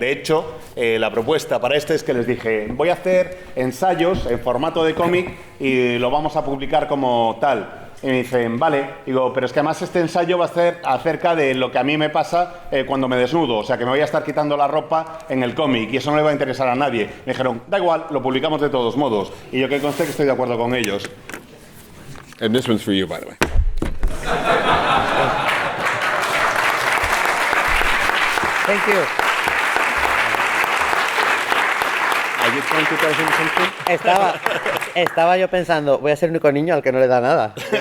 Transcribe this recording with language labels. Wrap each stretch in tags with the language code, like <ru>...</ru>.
<es>De hecho, la propuesta para este es que les dije, voy a hacer ensayos en formato de cómic y lo vamos a publicar como tal. Y me dicen, vale, digo, pero es que además este ensayo va a ser acerca de lo que a mí me pasa cuando me desnudo, o sea que me voy a estar quitando la ropa en el cómic y eso no le va a interesar a nadie. Me dijeron, da igual, lo publicamos de todos modos. Y yo que conste que estoy de acuerdo con ellos.</es> <en>And this one's for you, by the way. Thank you. Are you trying to tell him something?</en> <es>Estaba yo pensando, voy a ser el único niño al que no le da nada.</es>